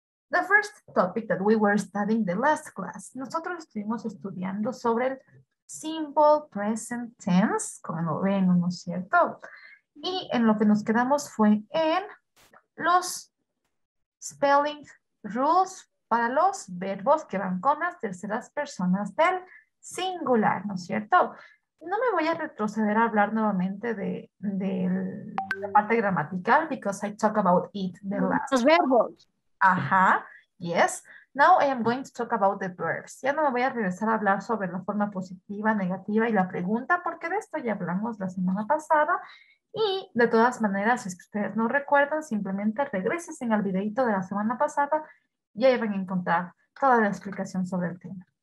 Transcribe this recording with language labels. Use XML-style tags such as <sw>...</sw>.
<en>the first topic that we were studying the last class.</en> <es>Nosotros estuvimos estudiando sobre el simple present tense, como lo ven, ¿no es cierto? Y en lo que nos quedamos fue en los spelling rules para los verbos que van con las terceras personas del singular, ¿no es cierto? No me voy a retroceder a hablar nuevamente de la parte gramatical</es> <en>because I talk about it the last.</en> <es>Los verbos.</es> <en>Ajá, yes. Now I am going to talk about the verbs.</en> <es>Ya no me voy a regresar a hablar sobre la forma positiva, negativa y la pregunta, porque de esto ya hablamos la semana pasada. Y de todas maneras, si es que ustedes no recuerdan, simplemente regresen al videito de la semana pasada y ahí van a encontrar toda la explicación sobre el tema.</es>